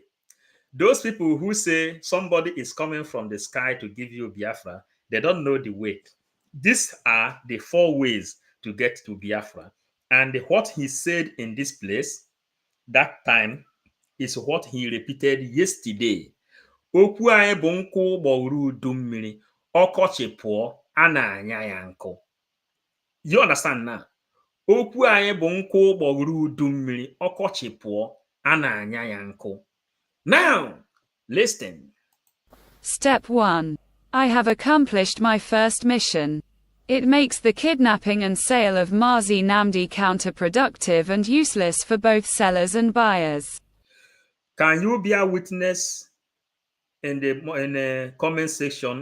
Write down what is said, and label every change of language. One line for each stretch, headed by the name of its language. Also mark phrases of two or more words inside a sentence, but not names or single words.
English: Those people who say somebody is coming from the sky to give you Biafra, they don't know the way. These are the 4 ways to get to Biafra. And what he said in this place, that time, is what he repeated yesterday.
Igbo: Okwu anyị bụ nkụ gbọrọ udu mmiri, ọkọchị pụọ, a na-anya ya nkụ.
English: You understand now?
Igbo: Okwu anyị bụ nkụ gbọrọ udu mmiri, ọkọchị pụọ, a na-anya ya nkụ.
English: Now, listen. Step 1. I have accomplished my first mission. It makes the kidnapping and sale of Mazi Namdi counterproductive and useless for both sellers and buyers. Can you be a witness in the comment section?